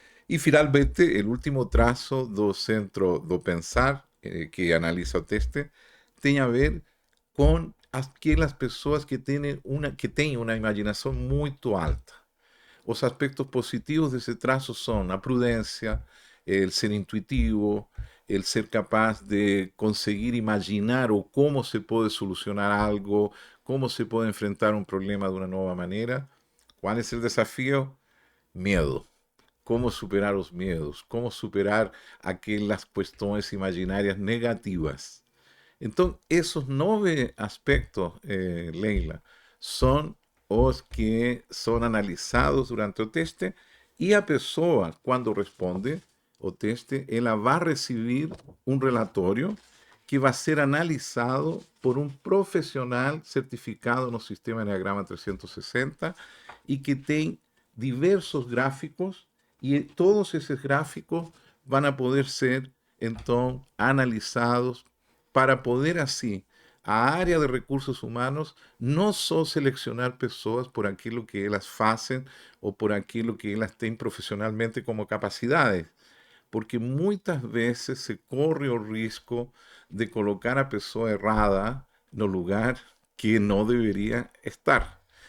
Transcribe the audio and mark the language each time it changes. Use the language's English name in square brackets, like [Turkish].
[Spanish] Y finalmente, el último trazo [Portuguese] do centro do pensar, que analiza o teste, tem a ver con aquelas pessoas que têm uma imaginação muito alta. Os aspectos positivos desse traço são a prudência, [Spanish] el ser intuitivo, el ser capaz de conseguir imaginar o cómo se puede solucionar algo, cómo se puede enfrentar un problema de una nueva manera. ¿Cuál es el desafío? Miedo. Cómo superar los miedos, cómo superar aquellas cuestiones imaginarias negativas. Entonces, esos 9 aspectos, Leila, son os que son analizados durante el teste y [Portuguese] a pessoa, [Spanish] cuando responde, [Portuguese] o teste, ela vai receber um relatório que vai ser analisado por um profissional certificado no sistema Enneagrama 360 e que tem diversos gráficos e todos esses gráficos vão a poder ser então analizados para poder assim a área de recursos humanos não só selecionar pessoas por aquilo que elas fazem ou por aquilo que elas têm profissionalmente como capacidades, porque muitas vezes se corre o risco de colocar a pessoa errada no lugar que não deveria estar.